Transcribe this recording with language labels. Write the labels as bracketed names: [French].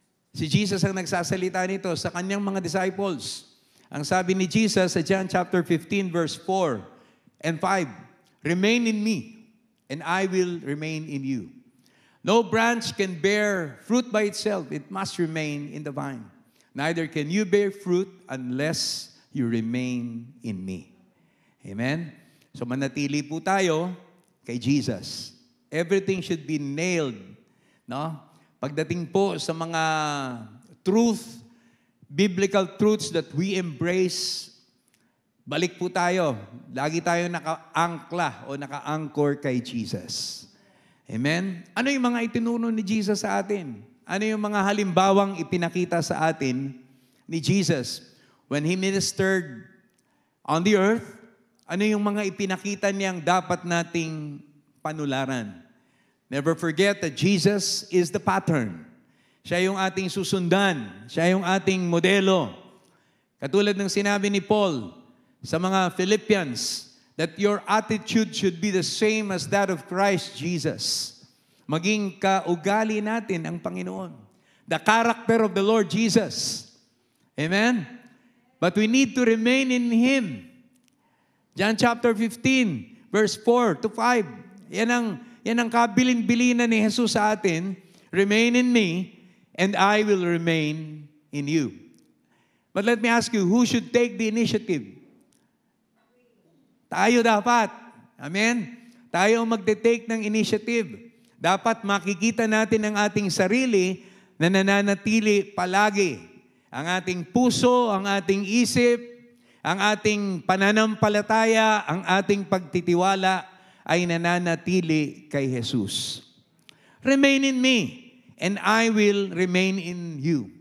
[Filipino] Si Jesus ang nagsasalita nito sa kanyang mga disciples. Ang sabi ni Jesus sa [English] John chapter 15 verse 4 and 5, Remain in me, and I will remain in you. No branch can bear fruit by itself. It must remain in the vine. Neither can you bear fruit unless you remain in me. Amen? [Filipino] So manatili po tayo kay Jesus. [English] Everything should be nailed. [Filipino] No? Pagdating po sa mga truth, [English] biblical truths that we embrace, [Filipino] balik po tayo. Lagi tayo naka-angkla o naka-anchor kay Jesus. Amen? Ano yung mga itinuro ni Jesus sa atin? Ano yung mga halimbawang ipinakita sa atin ni Jesus [English] when He ministered on the earth? [Filipino] Ano yung mga ipinakita niyang dapat nating panularan? [English] Never forget that Jesus is the pattern. [Filipino] Siya yung ating susundan. Siya yung ating modelo. Katulad ng sinabi ni Paul sa mga Philippians, [English] that your attitude should be the same as that of Christ Jesus. [Filipino] Maging kaugali natin ang Panginoon. [English] The character of the Lord Jesus. Amen? But we need to remain in Him. John chapter 15, verse 4 to 5. [Filipino] Yan ang kabilin-bilinan ni Jesus sa atin. [English] Remain in me, and I will remain in you. But let me ask you, who should take the initiative? [Filipino] Tayo dapat. Amen? Tayo ang magte-take ng initiative. Dapat makikita natin ang ating sarili na nananatili palagi. Ang ating puso, ang ating isip, ang ating pananampalataya, ang ating pagtitiwala ay nananatili kay Jesus. [English] Remain in me, and I will remain in you.